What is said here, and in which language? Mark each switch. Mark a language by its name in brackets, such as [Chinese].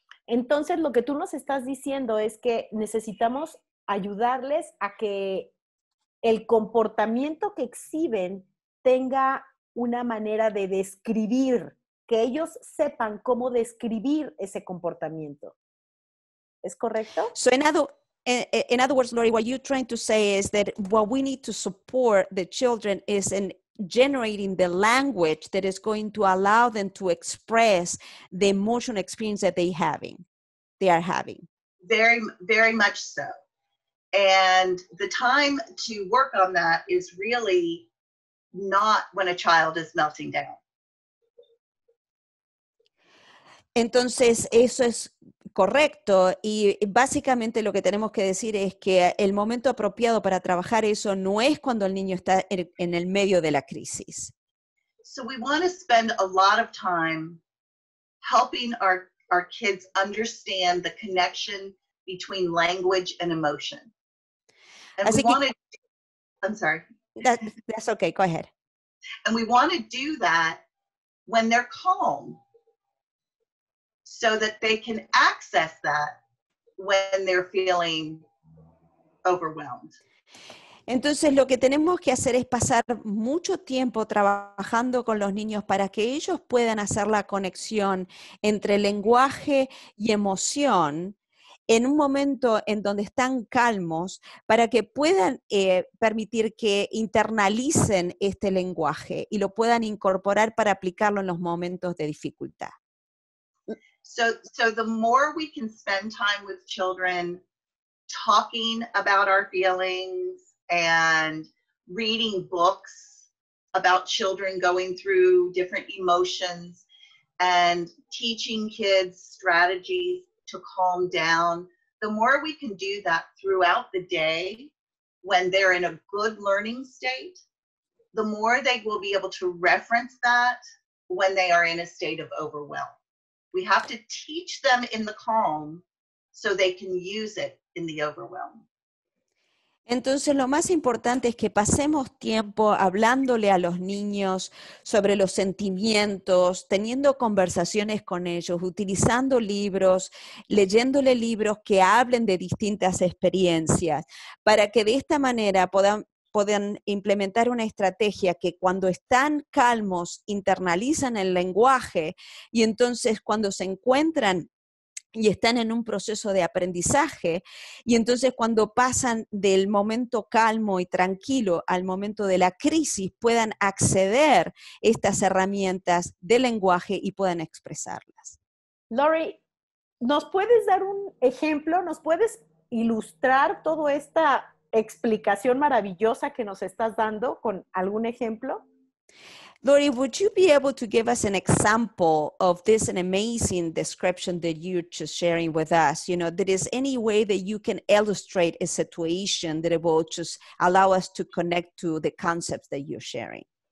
[Spanish] Entonces, lo que tú nos estás diciendo es que necesitamos ayudarles a que el comportamiento que exhiben tenga una manera de describir, que ellos sepan cómo describir ese comportamiento. ¿Es correcto? [English] So in other words, Lori, what you're trying to say is that what we need to support the children is in generating the language that is going to allow them to express the emotional experience that they are having. Very, very much so. And the time to work on that is really not when a child is melting down. [Spanish] Entonces, eso es correcto y básicamente lo que tenemos que decir es que el momento apropiado para trabajar eso no es cuando el niño está en el medio de la crisis. [English] So we want to spend a lot of time helping our kids understand the connection between language and emotion. And [Spanish] Así [English] we [Spanish] que, [English] want to, I'm sorry. That's okay, go ahead. And we want to do that when they're calm so that they can access that when they're feeling overwhelmed. [Spanish] Entonces, lo que tenemos que hacer es pasar mucho tiempo trabajando con los niños para que ellos puedan hacer la conexión entre lenguaje y emoción en un momento en donde están calmos, para que puedan permitir que internalicen este lenguaje y lo puedan incorporar para aplicarlo en los momentos de dificultad. [English] So the more we can spend time with children talking about our feelings and reading books about children going through different emotions and teaching kids strategies to calm down, the more we can do that throughout the day when they're in a good learning state, the more they will be able to reference that when they are in a state of overwhelm. We have to teach them in the calm so they can use it in the overwhelm. [Spanish] Entonces, lo más importante es que pasemos tiempo hablándole a los niños sobre los sentimientos, teniendo conversaciones con ellos, utilizando libros, leyéndole libros que hablen de distintas experiencias, para que de esta manera puedan implementar una estrategia que cuando están calmos internalizan el lenguaje y entonces cuando se encuentran y están en un proceso de aprendizaje, y entonces cuando pasan del momento calmo y tranquilo al momento de la crisis, puedan acceder a estas herramientas de lenguaje y puedan expresarlas. Lori, ¿nos puedes dar un ejemplo? ¿Nos puedes ilustrar toda esta explicación maravillosa que nos estás dando con algún ejemplo? [English] Lori, would you be able to give us an example of this an amazing description that you're just sharing with us? You know, there is any way that you can illustrate a situation that it will just allow us to connect to the concepts that you're sharing?